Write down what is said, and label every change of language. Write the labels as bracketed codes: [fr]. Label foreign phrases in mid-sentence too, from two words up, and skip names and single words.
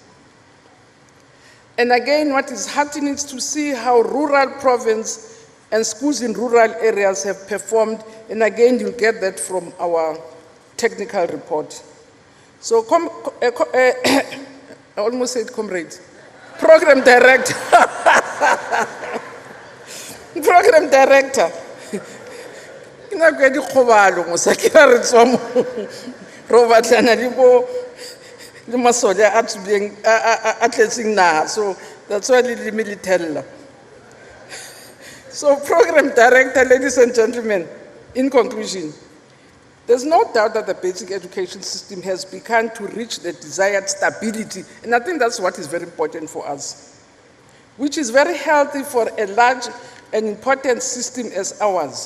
[en] And again, what is heartening is to see how rural province and schools in rural areas have performed. And again, you'll get that from our technical report. So, I almost said comrade. Program director. Program director. [tn] Ina go di khobalo mo sa ke re tswa mo ro batlana le bo le masole a tshileng a tletseng na, [en] so that's why le military. So program director, ladies and gentlemen, in conclusion, there's no doubt that the basic education system has begun to reach the desired stability, and I think that's what is very important for us, which is very healthy for a large and important system as ours.